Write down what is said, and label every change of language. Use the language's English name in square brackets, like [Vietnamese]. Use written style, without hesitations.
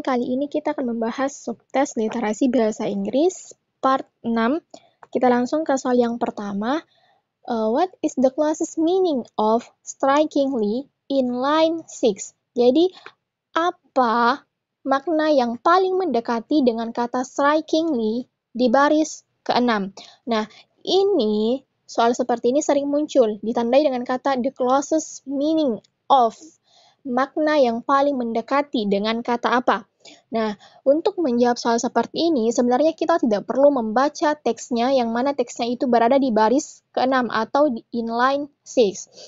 [Indonesian] Kali ini kita akan membahas subtes literasi bahasa Inggris part 6. Kita langsung ke soal yang pertama. [English] What is the closest meaning of strikingly in line 6? [Indonesian] Jadi, apa makna yang paling mendekati dengan kata strikingly di baris ke-6? Nah, ini soal seperti ini sering muncul, ditandai dengan kata [English] the closest meaning of. [Indonesian] Makna yang paling mendekati dengan kata apa? Nah, untuk menjawab soal seperti ini, sebenarnya kita tidak perlu membaca teksnya, yang mana teksnya itu berada di baris ke-6 atau di inline 6.